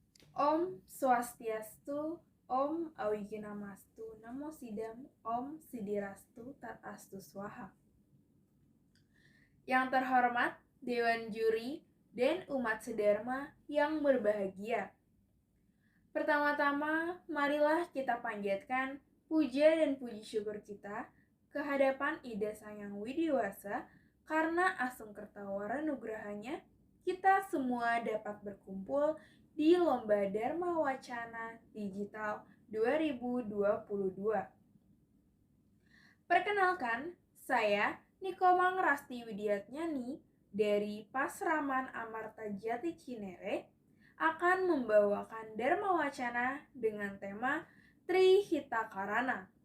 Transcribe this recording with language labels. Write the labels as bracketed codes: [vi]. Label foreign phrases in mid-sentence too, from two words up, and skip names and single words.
[sa] Om Swastiastu, Om Awiginamastu, Namo Sidam, Om Sidirastu, Tatastu Swaha. [id] Yang terhormat Dewan Juri dan umat sedharma yang berbahagia. Pertama-tama, marilah kita panjatkan puja dan puji syukur kita kehadapan Ida Sang Hyang Widiwasa karena Asung Kertawara Nugrahanya kita semua dapat berkumpul di Lomba Dharma Wacana Digital 2022. Perkenalkan, saya Nikomang Rasti Widiatnyani dari Pasraman Amarta Jati Cinere akan membawakan Dharma Wacana dengan tema Trihita Karana.